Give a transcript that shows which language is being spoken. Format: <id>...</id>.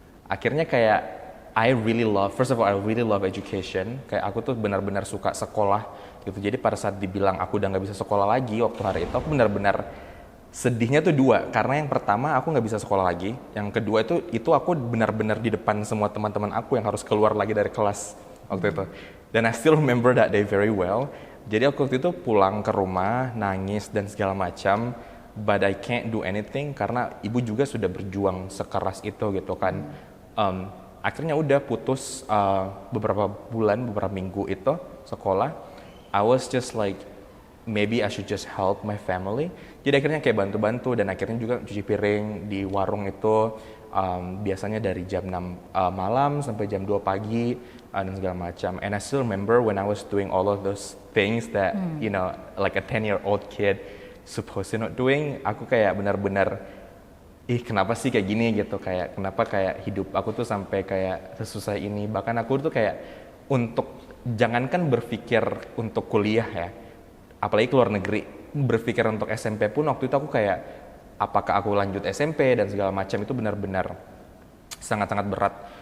<id>Akhirnya kayak</id> <en>first of all I really love education.</en> <id>Kayak aku tuh benar-benar suka sekolah gitu. Jadi pada saat dibilang aku udah nggak bisa sekolah lagi waktu hari itu, aku benar-benar sedihnya tuh dua, karena yang pertama aku nggak bisa sekolah lagi, yang kedua itu aku benar-benar di depan semua teman-teman aku yang harus keluar lagi dari kelas waktu itu. Dan</id> <en>I still remember that day very well.</en> <id>Jadi aku waktu itu pulang ke rumah nangis dan segala macam,</id> <en>but I can't do anything</en> <id>karena ibu juga sudah berjuang sekeras itu gitu kan. Akhirnya udah putus beberapa bulan, beberapa minggu itu sekolah.</id> <en>I was just like, maybe I should just help my family.</en> <id>Jadi akhirnya kayak bantu-bantu dan akhirnya juga cuci piring di warung itu, biasanya dari jam 6 malam sampai jam 2 pagi dan segala macam.</id> <en>And I still remember when I was doing all of those things that you know, like a 10-year-old kid supposed to not doing,</en> <id>aku kayak benar-benar kenapa sih kayak gini gitu, kayak kenapa kayak hidup aku tuh sampai kayak sesusah ini. Bahkan aku tuh kayak untuk jangankan berpikir untuk kuliah ya, apalagi keluar negeri, berpikir untuk SMP pun waktu itu aku kayak apakah aku lanjut SMP dan segala macam, itu benar-benar sangat-sangat berat.</id>